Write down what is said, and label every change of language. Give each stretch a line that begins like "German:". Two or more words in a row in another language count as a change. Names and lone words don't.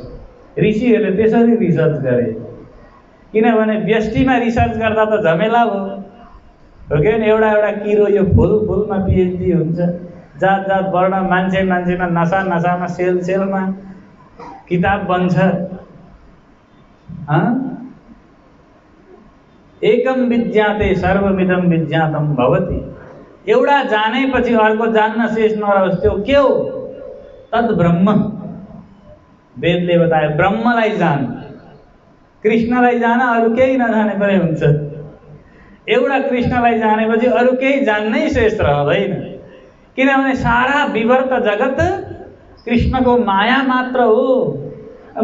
Nepali: ऋषिहरूले त्यसरी रिसर्च गरे, किनभने व्यष्टिमा रिसर्च गर्दा त झमेला हो कि। एउटा किरो यो फुलमा पिएचडी हुन्छ, जात जात वर्ण, मान्छेमा नसामा सेलमा किताब बन्छ।
Sanskrit: एकम विज्ञाते सर्वमिदं विज्ञातम भवति।
Nepali: एउटा जानेपछि अर्को जान्न शेष नरहोस्। त्यो के हो?
Sanskrit: तद् ब्रह्म।
Nepali: वेदले बताए ब्रह्मलाई जान, कृष्णलाई जान, अरू केही नजाने पनि हुन्छ। एउटा कृष्णलाई जानेपछि अरू केही जान्नै शेष रहँदैन, किनभने सारा विवर्त जगत कृष्णको माया मात्र हो।